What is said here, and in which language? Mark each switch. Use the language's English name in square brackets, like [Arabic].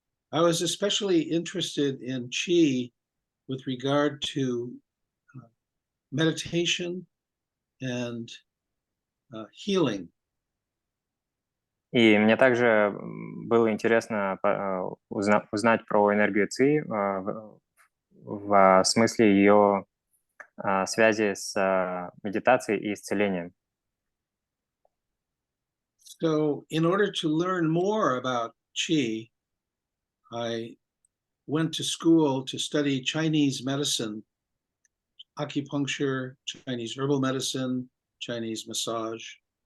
[English] I was especially interested in qi with regard to meditation and healing. [Russian] И мне также было интересно узнать про энергию ЦИ в смысле ее связи с медитацией и исцелением. [English] So in order to learn more about Qi, I went to school to study Chinese medicine, acupuncture, Chinese herbal medicine, Chinese massage.